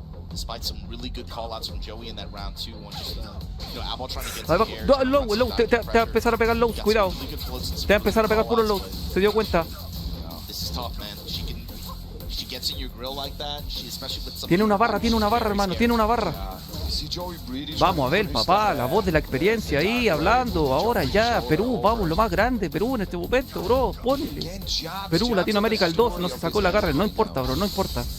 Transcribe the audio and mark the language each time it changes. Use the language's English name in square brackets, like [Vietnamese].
[English] Despite some really good call-outs from Joey in that round 2, one just, you know, Abel trying to get [Spanish] Ahí va, [English] the air. [Spanish] no, low, te va a empezar a pegar lows, cuidado. Te va a empezar a pegar puro lows. Se dio cuenta. [English] This is tough, man. She gets in your grill like that, especially with some... [Spanish] Tiene una barra, hermano, tiene una barra. Vamos, Abel, papá, la voz de la experiencia ahí, hablando, ahora ya, Perú, vamos, lo más grande, Perú en este momento, bro, ponle. Perú, Latinoamérica el 2, no se sacó la garra, no importa, bro, no importa.